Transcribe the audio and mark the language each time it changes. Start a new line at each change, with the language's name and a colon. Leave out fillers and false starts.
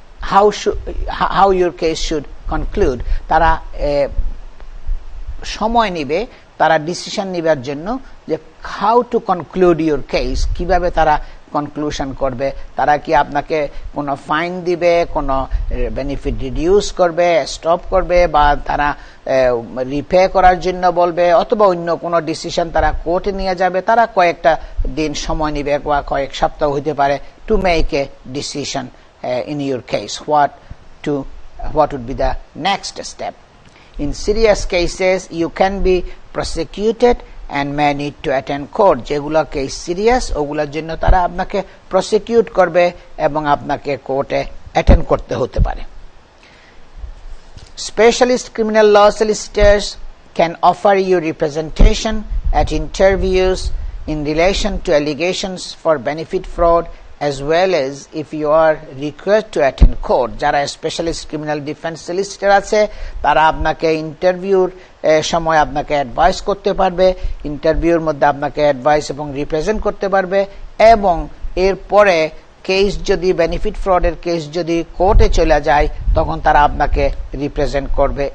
English: How your case should conclude.
Bangla: তারা সময় নেবে, তারা ডিসিশন নেবার জন্য যে
English: how to conclude your case,
Bangla: কিভাবে তারা কনক্লুশন করবে। তারা কি আপনাকে কোনো ফাইন দিবে, কোনো বেনিফিট রিডিউস করবে, স্টপ করবে, বা তারা রিপে করার জন্য বলবে, অথবা অন্য কোনো ডিসিশন তারা কোর্টে নিয়ে যাবে। তারা কয়েকটা দিন সময় নেবে বা কয়েক সপ্তাহ হতে পারে
English: To make a decision in your case, what would be the next step. In serious cases you can be prosecuted and may need to attend court.
Bangla: যেগুলো কেস সিরিয়াস ওগুলোর জন্য তারা আপনাকে প্রসিকিউট করবে এবং আপনাকে কোর্টে অ্যাটেন্ড করতে হতে পারে।
English: Specialist criminal law solicitors can offer you representation at interviews in relation to allegations for benefit fraud, as well as if you are required to attend court.
Bangla: যারা স্পেশালিস্ট ক্রিমিনাল ডিফেন্স সলিসিটর আছে তারা আপনাকে ইন্টারভিউর সময় আপনাকে advice করতে পারবে, ইন্টারভিউর মধ্যে আপনাকে অ্যাডভাইস এবং রিপ্রেজেন্ট করতে পারবে, এবং এরপরে কেস যদি বেনিফিট ফ্রডের কেস যদি কোর্টে চলে যায় তখন তারা আপনাকে রিপ্রেজেন্ট করবে।